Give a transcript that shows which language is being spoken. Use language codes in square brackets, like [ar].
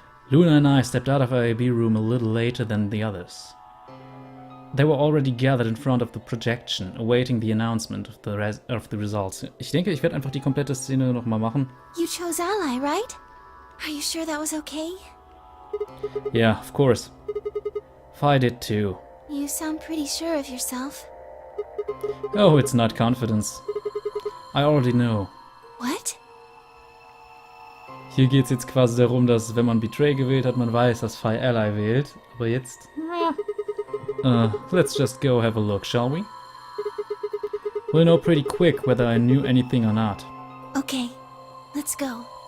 [en] Luna and I stepped out of our AB room a little later than the others. They were already gathered in front of the projection, awaiting the announcement of the results. [de] Ich denke, ich werde einfach die komplette Szene nochmal machen. [en] You chose Ally, right? Are you sure that was okay? Yeah, of course. Phi did too. You sound pretty sure of yourself. Oh, it's not confidence. I already know. What? [de] Hier geht es jetzt quasi darum, dass wenn man Betray gewählt hat, man weiß, dass Phi Ally wählt. Aber jetzt... [en] let's just go have a look, shall we? We'll know pretty quick whether I knew anything or not. Okay, let's go.